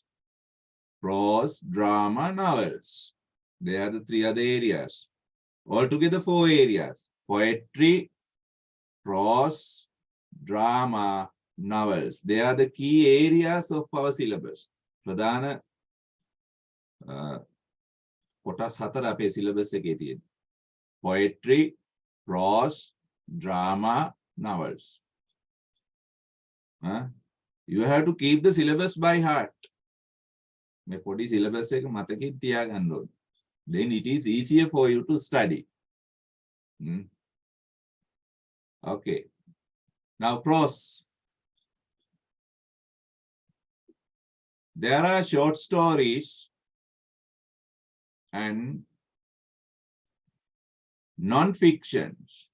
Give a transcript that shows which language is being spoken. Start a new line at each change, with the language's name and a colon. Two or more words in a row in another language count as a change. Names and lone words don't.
English: Prose, drama, novels. They are the 3 other areas. Altogether 4 areas. Poetry, prose, drama, novels. They are the key areas of our syllabus.
Sinhala: Pradhana කොටස් 4 අපේ syllabus එකේ තියෙනවා.
English: Poetry, prose, drama, novels. You have to keep the syllabus by heart.
Sinhala: මේ පොඩි syllabus එක මතකෙන් තියාගන්න ඕනේ.
English: Then it is easier for you to study. Okay. Now prose. There are short stories and non-fictions.